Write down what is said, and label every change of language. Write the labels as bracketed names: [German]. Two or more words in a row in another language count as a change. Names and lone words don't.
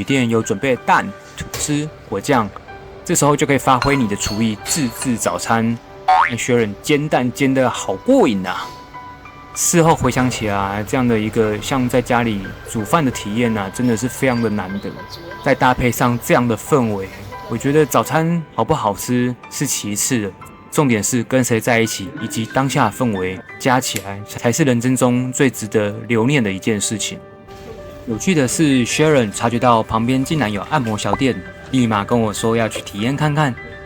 [Chinese] 店有準備蛋、吐司、果醬，這時候就可以發揮你的廚藝，自製早餐。讓學人煎蛋煎得好過癮啊！事後回想起來，這樣的一個像在家裡煮飯的體驗啊，真的是非常的難得。再搭配上這樣的氛圍，我覺得早餐好不好吃是其次的，重點是跟誰在一起，以及當下的氛圍加起來，才是人生中最值得留念的一件事情。有趣的是 ，Sharon 察覺到旁邊竟然有按摩小店，立馬跟我說要去體驗看看。